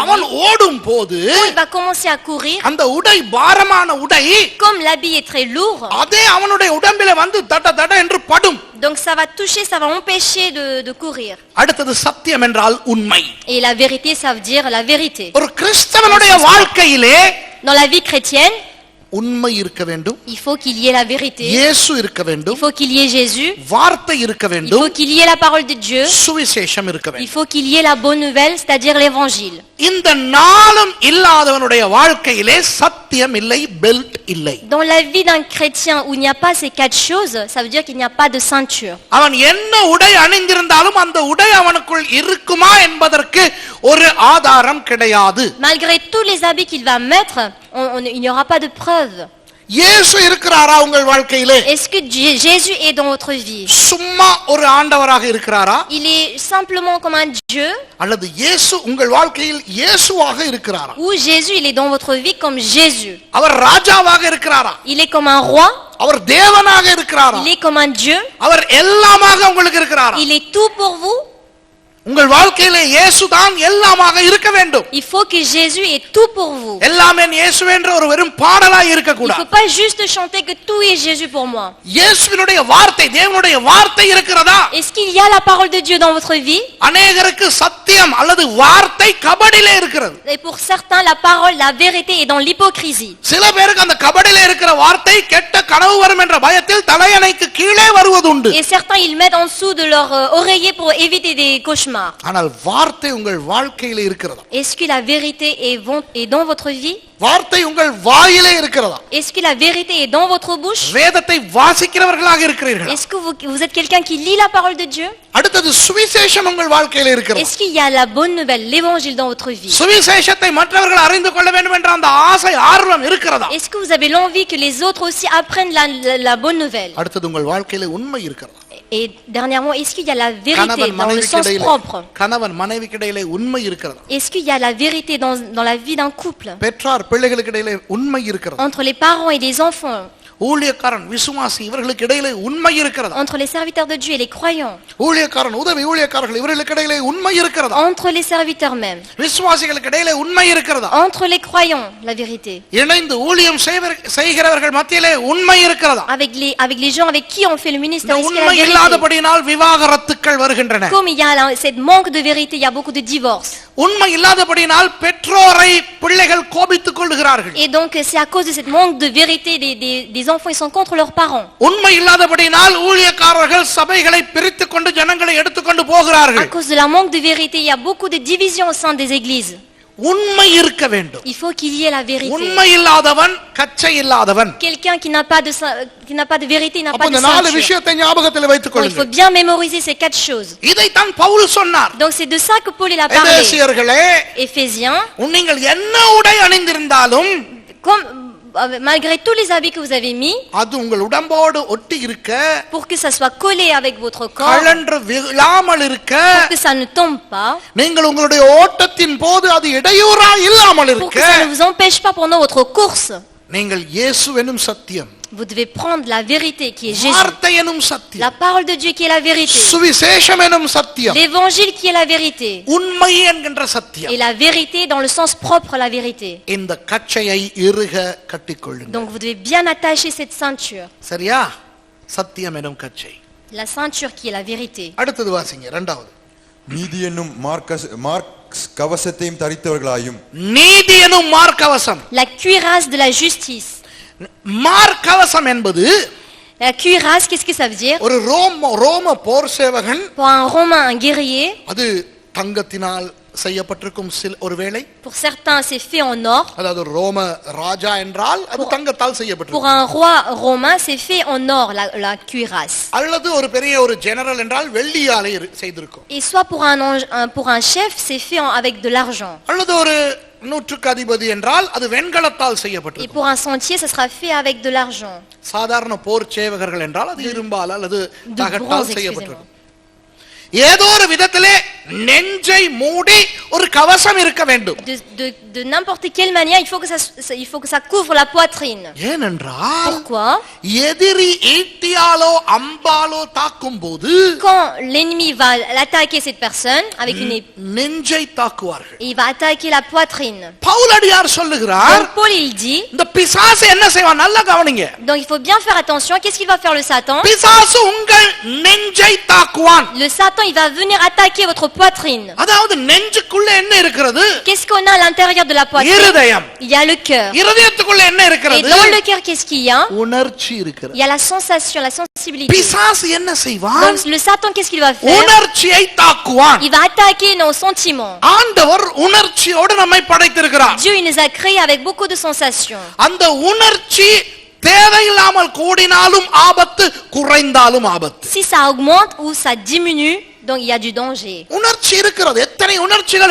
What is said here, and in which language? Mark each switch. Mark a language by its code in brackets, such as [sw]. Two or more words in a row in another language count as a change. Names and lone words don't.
[ta] அவன் [fr] lui? [ta] ஓடும் போது [fr] Quand il va commencer à courir, [ta] அந்த உடை பாரமான உடை [fr] comme l'habit est très lourd, [ta] அதே அவனுடைய உடம்பில வந்து தட தட என்று படும். [fr] donc ça va toucher, ça va empêcher de courir. [ta] அடுத்தது சத்தியம் என்றால் உண்மை. [fr] Et la vérité, ça veut dire la vérité. [ta] ஒரு கிறிஸ்தவனுடைய வாழ்க்கையிலே [fr] Dans la vie chrétienne, [ta] உண்மை இருக்க வேண்டும். [fr] il faut qu'il y ait la vérité. [ta] இயேசு இருக்க [fr] Il [ta] வேண்டும். [fr] faut qu'il y ait Jésus. [ta] வார்த்தை இருக்க [fr] Il [ta] வேண்டும். [fr] faut qu'il y ait la parole de Dieu. [ta] சுவிசேஷம் இருக்க [fr] Il [ta] வேண்டும். [fr] faut qu'il y ait la bonne nouvelle, c'est-à-dire l'évangile. [ta] இந்த நாளும் இல்லாதவனுடைய வாழ்க்கையிலே சத்தியம் இல்லை, பெல்ட் இல்லை. [fr] Dans la vie d'un chrétien où il n'y a pas ces quatre choses, ça veut dire qu'il n'y a pas de ceinture. [ta] அவன் என்ன உடை அணிந்திருந்தாலும் அந்த உடை அவனுக்குள் இருக்குமா என்பதற்கு ஒரு ஆதாரம் கிடையாது. [fr] Malgré tous les habits qu'il va mettre, il n'y aura pas de preuve. [ta] இயேசு இருக்கிறாரா உங்கள் வாழ்க்கையிலே? [fr] Est-ce que Jésus est dans votre vie? [ta] சும்மா ஒரு ஆண்டவராக இருக்கிறாரா? [fr] Il est simplement comme un Dieu? [ta] அல்லது இயேசு உங்கள் வாழ்க்கையில் இயேசுவாக இருக்கிறாரா? [fr] Ou Jésus, il est dans votre vie comme Jésus? [ta] அவர் ராஜாவாக இருக்கிறாரா? [fr] Il est comme un roi? [ta] அவர் தேவனாக இருக்கிறாரா? [fr] Il est comme un Dieu? [ta] அவர் எல்லாமாக உங்களுக்கு இருக்கிறாரா? [fr] Il est tout pour vous? [ta] உங்கள் வாழ்க்கையிலே இயேசுதான் எல்லாமாக இருக்க வேண்டும். [fr] Il faut que Jésus est tout pour vous. [ta] எல்லாமே இயேசுவே என்ற ஒரு வெறும் பாடலாய் இருக்க [fr] Il ne [ta] கூடாது. [fr] faut pas juste chanter que tout est Jésus pour moi. [ta] இயேசுவினுடைய வார்த்தை, தேவனுடைய வார்த்தை இருக்கிறதா? [fr] Est-ce qu'il y a la parole de Dieu dans votre vie? [ta] அநேகருக்கு சத்தியம் அல்லது வார்த்தை கபடிலே இருக்கிறது. [fr] Et pour certains, la parole, la vérité est dans l'hypocrisie. [ta] சில பேருக்கு அந்த கபடிலே இருக்கிற வார்த்தை கெட்ட கனவு வரும் என்ற பயத்தில் தலையணைக்கு கீழே வருவதுண்டு. [fr] Et certains, ils mettent en dessous de leur oreiller pour éviter des cauchemars. [ta] ஆனால் வார்த்தை உங்கள் வாழ்க்கையிலே இருக்கிறதா? [fr] Est-ce que la vérité est dans votre vie? [ta] வார்த்தை உங்கள் வாயிலே இருக்கிறதா? [fr] Est-ce que la vérité est dans votre bouche? [ta] வேதத்தை வாசிக்கிறவர்களாக இருக்கிறீர்களா? [fr] Est-ce que vous êtes quelqu'un qui lit la parole de Dieu? [ta] அடுத்தது சுவிசேஷம் உங்கள் வாழ்க்கையிலே இருக்கிறதா? [fr] Est-ce qu'il y a la bonne nouvelle, l'évangile dans votre vie? [ta] சுவிசேஷத்தை மற்றவர்கள் அறிந்து கொள்ள வேண்டும் என்ற அந்த ஆசை ஆர்வம் இருக்கிறதா? [fr] Est-ce que vous avez l'envie que les autres aussi apprennent la bonne nouvelle? [ta] அடுத்தது உங்கள் வாழ்க்கையிலே உண்மை இருக்கிறதா? [fr] Et dernièrement, est-ce qu'il y a la vérité [ta] கணவன் [fr] dans le sens [ta] மனைவிக்கிடையிலே [fr] propre? [ta] கணவன் மனைவிக்கிடையிலே உண்மை இருக்கிறதா? [fr] Est-ce qu'il y a la vérité dans la vie d'un couple? [ta] பெற்றார் பிள்ளைகளுக்கு இடையிலே உண்மை இருக்கிறதா? [fr] Entre les parents et les enfants? [ta] ஊழியக்காரன் விசுவாசி இவர்களுக்கு இடையிலே உண்மை இருக்கிறதா? [fr] Entre les serviteurs de Dieu et les croyants? [ta] ஊழியக்காரன் உதவி ஊழியக்காரர்கள் இவர்களுக்கு இடையிலே உண்மை இருக்கிறதா? [fr] Entre les serviteurs même? [ta] விசுவாசிகளுக்கு இடையிலே உண்மை இருக்கிறதா? [fr] Entre les croyants, la vérité? [ta] இணைந்து ஊழியம் செய்கிறவர்கள் மத்தியிலே உண்மை இருக்கிறதா? [fr] Avec les gens avec qui on fait le ministère, [ta] இந்த [fr] est-ce qu'il y a [ta] உண்மை [fr] la vérité? [ta] இல்லாதபடியினால் விவாகரத்துக்கள் வருகின்றன. [fr] Comme il y a cette manque de vérité, il y a beaucoup de divorces. [ta] உண்மை இல்லாதபடியினால் பெற்றோரை பிள்ளைகள் கோபித்துக் கொள்கிறார்கள். [fr] Et donc c'est à cause de cette manque de vérité, des enfants ils sont contre leurs parents. [ta] உண்மை இல்லாதபடியினால் ஊழியக்காரர்கள் சபைகளை பிரித்துக் கொண்டு ஜனங்களை எடுத்துக்கொண்டு [fr] À [ta] போகிறார்கள். [fr] cause de la manque de vérité, il y a beaucoup de divisions au sein des églises. [ta] உண்மை இருக்க வேண்டும். [fr] Il faut qu'il y ait la vérité. [ta] உண்மை இல்லாதவன் கச்சை இல்லாதவன். [fr] Quelqu'un qui n'a pas de vérité, n'a [ta] அப்ப [fr] pas de [ta] இந்த நாலு [fr] ceinture. [ta] விஷயத்தை ஞாபகத்தில் வைத்துக் [fr] Donc, il faut [ta] கொள்ளுங்கள். [fr] bien mémoriser ces quatre choses. [ta] இதைத்தான் பவுல் சொன்னார். [fr] Donc c'est de ça que Paul il a parlé. [ta] எபேசியர்களே, [fr] Éphésiens, [ta] நீங்கள் என்ன உடை அணிந்திருந்தாலும் [fr] malgré tous les habits que vous avez mis, [ta] அது உங்கள் உடம்போடு ஒட்டி இருக்க, [fr] pour que ça soit collé avec votre corps, [ta] கழன்று விழாமல் இருக்க, [fr] pour que ça ne tombe pas, [ta] நீங்கள் உங்களுடைய ஓட்டத்தின் போது அது இடையூறா இல்லாமல் [fr] pour [ta] இருக்க, [fr] que ça ne vous empêche pas pendant votre course. [ta] நீங்கள் இயேசு எனும் சத்தியம், [fr] Vous devez prendre la vérité qui est Jésus. [ta] வார்த்தை எனும் [fr] La [ta] சத்தியம், [fr] parole de Dieu qui est la vérité. [ta] சுவிசேஷம் எனும் சத்தியம், [fr] L'évangile qui est la vérité. [ta] உண்மை என்கின்ற சத்தியம். [fr] Et la vérité dans le sens propre à la vérité. [ta] இந்த கச்சையை இறுக கட்டிக்கொள்ளுங்கள். [fr] Donc vous devez bien attacher cette ceinture. [ta] சரியா? சத்தியம் எனும் கச்சை. [fr] La ceinture qui est la vérité. [ta] அடுத்தது வாசிங்க, இரண்டாவது. நீதி என்னும் மார்க்ஸ் கவசத்தையும் தரித்தவர்களாயும். நீதி எனும் மார்க்கவசம். [fr] La cuirasse de la justice. [ta] மார்க்கவசம் என்பது [fr] La cuirasse, qu'est-ce que ça veut dire? [ta] ஒரு ரோம போர் சேவகன், [fr] Pour un Romain, un guerrier, [ta] அது தங்கத்தினால் செய்யப்பட்டிருக்கும் ஒருவேளை. [fr] pour certains c'est fait en or. [ta] அதாவது ரோம ராஜா என்றால் அது தங்கத்தால் [fr] Pour [ta] செய்யப்பட்டிருக்கும். [fr] un roi romain, c'est fait en or, la cuirasse. [ta] அல்லது ஒரு பெரிய ஒரு ஜெனரல் என்றால் வெள்ளியாலே செய்திருக்கும். [fr] Et soit pour un chef, c'est fait avec de l'argent. [ta] அல்லது ஒரு நூற்றுக்கு அதிபதி என்றால் அது வெண்கலத்தால் [fr] Et [ta] செய்யப்பட்டிருக்கும். [fr] pour un sentier, ça sera fait avec de l'argent. [ta] சாதாரண போர் சேவகர்கள் என்றால் அது இரும்பால் அல்லது [fr] De [ta] தகட்டால் [fr] bronze, [ta] செய்யப்பட்டிருக்கும். ஏதோ ஒரு விதத்திலே நெஞ்சை மூடி ஒரு கவசம் இருக்க வேண்டும். [fr] De n'importe quelle manière, il faut que ça couvre la poitrine. [ta] ஏனென்றால் [fr] Pourquoi? [ta] எதிரி ஈட்டியாலோ அம்பாலோ தாக்கும் போது [fr] Quand l'ennemi va attaquer cette personne avec une épée, [ta] நெஞ்சை தாக்குவார்கள். [fr] il va attaquer la poitrine. [ta] பவுலடியார் சொல்லுகிறார், [fr] Donc Paul il dit, [ta] இந்த பிசாசு என்ன செய்வான்? நல்லா கவனிங்க. [fr] donc il faut bien faire attention. Qu'est-ce qu'il va faire le Satan? [ta] பிசாசு உங்கள் நெஞ்சை தாக்குவான். [fr] Le Satan il va venir attaquer votre poitrine. [ta] அதாவது நெஞ்சுக்குள்ள என்ன இருக்கிறது? [fr] Qu'est-ce qu'on a à l'intérieur de la poitrine? [ta] இருதயம். [fr] Il y a le cœur. [ta] இருதயத்துக்குள்ள என்ன [fr] Et [ta] இருக்கிறது? [fr] dans le cœur, qu'est-ce qu'il y a? [ta] உணர்ச்சி இருக்கிறது. [fr] Il y a la sensation, la sensibilité. [ta] பிசாசு என்ன செய்வான்? [fr] Donc le Satan, qu'est-ce qu'il va faire? [ta] உணர்ச்சியை தாக்குவான். [fr] Il va attaquer nos sentiments. [ta] ஆண்டவர் உணர்ச்சியோடு நம்மை படைத்திருக்கிறார். [fr] Dieu il nous a créés avec beaucoup de sensations. [ta] அந்த உணர்ச்சி தேவையில்லாமல் கூடினாலும் ஆபத்து, குறைந்தாலும் ஆபத்து. [fr] Si ça augmente ou ça diminue, donc il y a du danger. [ta] உணர்ச்சி இருக்கிறது. எத்தனை உணர்ச்சிகள்